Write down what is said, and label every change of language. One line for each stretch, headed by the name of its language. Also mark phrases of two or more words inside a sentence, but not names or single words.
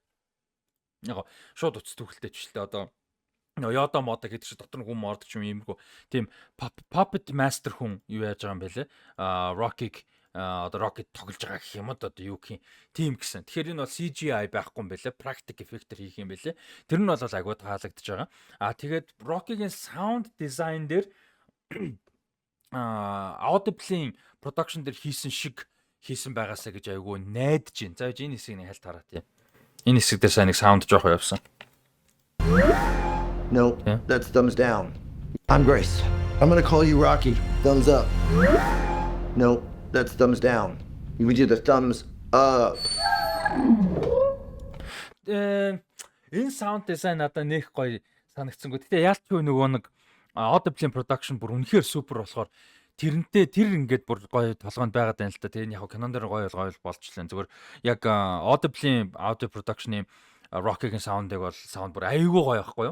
Mongolian: Яг шууд уцс түүхэлтэй ч шүү дээ. Одоо Yoda мода гэдэг чинь дотор нь хүн мордог юм иймэрхүү. Тийм
English: puppet master
Mongolian: хүн юу яаж байгаа юм бэ лээ. Rocky-г одоо Rocket тоглож байгаа гэх юм одоо юу гэх юм. Тийм гэсэн. Тэгэхээр энэ бол CGI байхгүй юм байлээ.
English: Practical effect
Mongolian: хийх юм байлээ. Тэр нь бол агуу таалагдж байгаа. Тэгээд Rocky-гийн
English: sound design
Mongolian: дээр Audible-ийн production дээр хийсэн шиг хийсэн байгаасаа гэж айгуу найдаж байна. За энэ хэсгийг нэг хальт хараа тийм. Энэ хэсэг дээр сайн нэг sound жоох явсан.
English: No, Yeah. that's thumbs down. I'm Grace. I'm gonna call you Rocky. Thumbs up. No, that's thumbs down. You would do the thumbs up.
Mongolian: Энэ
English: sound design
Mongolian: надад нэх гоё санагдсангүй. Гэтэ яалтчгүй нөгөө нэг Audible-ийн production бүр үнэхээр супер болохоор тэрнтэй тэр ингээд бүр гоё толгойд байгаад байна л та. Тэр яг кинон дээр гоё болчихлоо. Зүгээр яг Audible-ийн
English: audio production-
Mongolian: ийн Rocky-гийн sound-ыг бол sound бүр айгүй гоё байхгүй юу?